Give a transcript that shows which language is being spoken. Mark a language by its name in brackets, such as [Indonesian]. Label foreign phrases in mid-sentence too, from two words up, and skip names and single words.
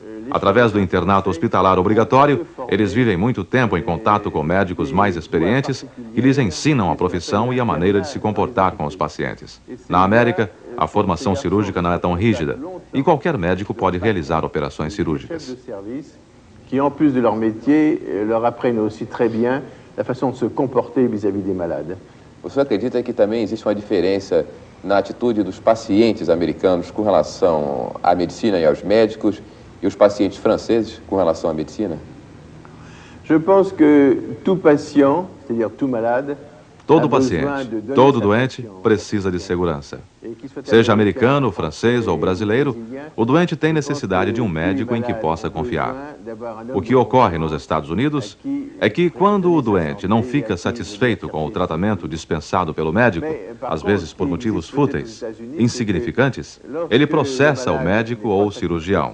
[Portuguese] Através do internato hospitalar obrigatório, eles vivem muito tempo em contato com médicos mais experientes que lhes ensinam a profissão e a maneira de se comportar com os pacientes. Na América, a formação cirúrgica não é tão rígida e qualquer médico pode realizar operações cirúrgicas. [French] Que, en plus de leur métier, leur apprennent aussi très bien la façon de se comporter vis-à-vis des malades. [Portuguese] O senhor acredita que também existe uma diferença na atitude dos pacientes americanos com relação à medicina e aos médicos e os pacientes franceses com relação à medicina? [French] Je pense que tout patient, c'est-à-dire tout malade, [Portuguese] Todo paciente, todo doente precisa de segurança. Seja americano, francês ou brasileiro, o doente tem necessidade de um médico em que possa confiar. O que ocorre nos Estados Unidos é que quando o doente não fica satisfeito com o tratamento dispensado pelo médico, às vezes por motivos fúteis, insignificantes, ele processa o médico ou o cirurgião.